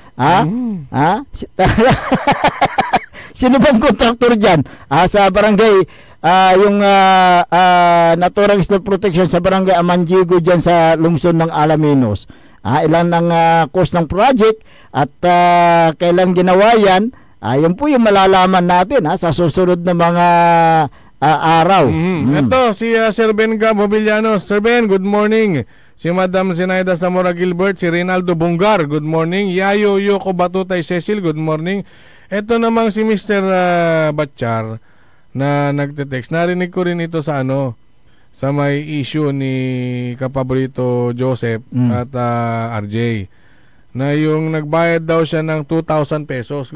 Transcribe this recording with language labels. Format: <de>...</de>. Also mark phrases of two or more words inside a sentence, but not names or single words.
<tl>Sino bang kontraktor dyan sa barangay yung naturang</tl> <en>slope protection</en> <tl>sa Barangay Amanjigo dyan sa lungsod ng Alaminos? Ilan ang cost ng project at kailan ginawa yan? Yun po yung malalaman natin sa susunod na mga araw. Ito si Sir Ben Gab Hobillanos.</tl> <en>Sir Ben, good morning.</en> <tl>Si Madam Zinaida Zamora Gilbert, si Rinaldo Bungar,</tl> <en>good morning. Yayo Yoko Batutay Cecil, good morning.</en> <tl>Ito namang si Mr. Batchar na nagte-text. Narinig ko rin ito sa sa may issue ni Kapaborito Joseph at RJ. Na yung nagbayad daw siya ng 2,000 pesos.</tl>